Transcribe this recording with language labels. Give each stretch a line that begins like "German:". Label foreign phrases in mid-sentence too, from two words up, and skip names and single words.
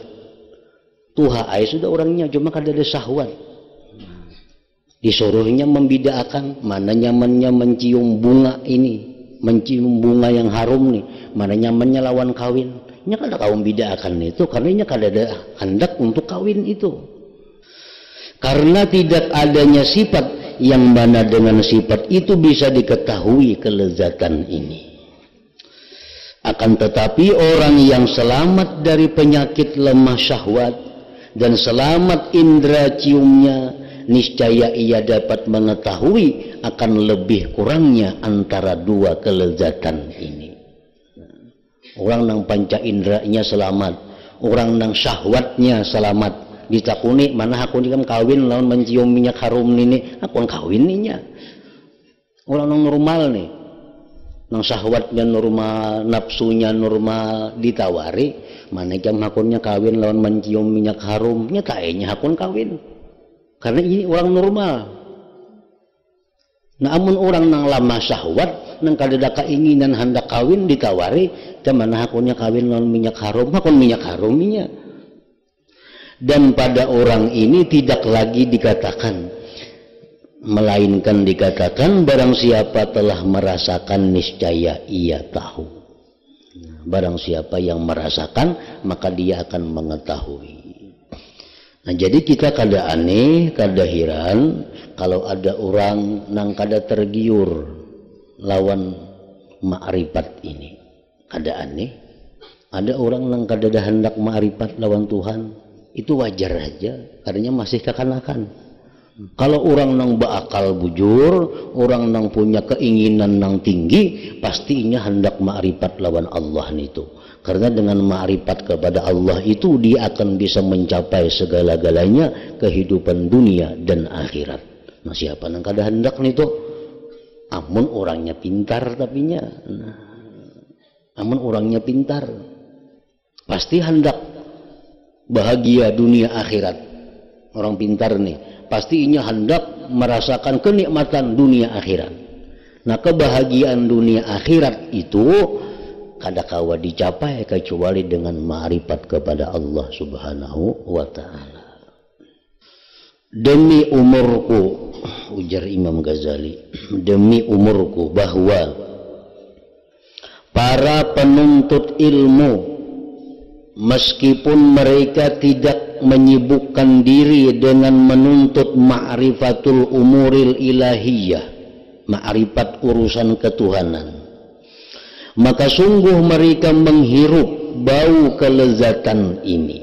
Banjar: Tuha ay sudah orangnya cuma kada ada syahwat. Disuruhnya membedakan mana nyamannya mencium bunga ini, mencium bunga yang harum nih, mana nyamannya lawan kawin. Nya kada kaum bedakan itu karena nya kada ada hendak untuk kawin itu.
Indonesian: Karena tidak adanya sifat yang mana dengan sifat itu bisa diketahui kelezatan ini. Akan tetapi orang yang selamat dari penyakit lemah syahwat dan selamat indera ciumnya, niscaya ia dapat mengetahui akan lebih kurangnya antara dua kelezatan ini.
Banjar: Orang nang panca inderanya selamat, orang nang syahwatnya selamat. Ditakuni mana hakun kan kawin lawan mencium minyak harum ini, hakun kawin ninya. Orang nang normal nih, nang syahwatnya normal, nafsunya normal ditawari, mana jam hakunnya kawin lawan mencium minyak harum, nya kayaknya hakun kawin. Karena ini orang normal. Nah, amun orang nang lama syahwat, nang kadada keinginan hendak kawin ditawari, mana hakunnya kawin lawan minyak harum, hakun minyak haruminya.
Indonesian: Dan pada orang ini tidak lagi dikatakan, melainkan dikatakan barang siapa telah merasakan niscaya ia tahu. Barang siapa yang merasakan maka dia akan mengetahui.
Banjar: Nah, jadi kita kada aneh, kada heran kalau ada orang nang kada tergiur lawan ma'rifat ini. Kada aneh. Ada orang nang kada ada hendak ma'rifat lawan Tuhan.
Indonesian: Itu wajar aja, karena masih kekanakan.
Banjar: Kalau orang nang berakal bujur, orang nang punya keinginan nang tinggi, pastinya hendak ma'rifat lawan Allah itu.
Indonesian: Karena dengan ma'rifat kepada Allah itu dia akan bisa mencapai segala-galanya kehidupan dunia dan akhirat.
Banjar: Nah, siapa nang kada hendak itu? Amun orangnya pintar tapinya. Nah, amun orangnya pintar, pasti hendak bahagia dunia akhirat. Orang pintar nih pastinya hendak merasakan kenikmatan dunia akhirat. Nah, kebahagiaan dunia akhirat itu kada kawa dicapai kecuali dengan ma'rifat kepada Allah
Arabic: سبحانه وتعالى.
Indonesian: Demi umurku, ujar Imam Ghazali, demi umurku bahwa para penuntut ilmu meskipun mereka tidak menyibukkan diri dengan menuntut
Arabic: معرفة الأمور الإلهية,
Indonesian: ma'rifat urusan ketuhanan, maka sungguh mereka menghirup bau kelezatan ini.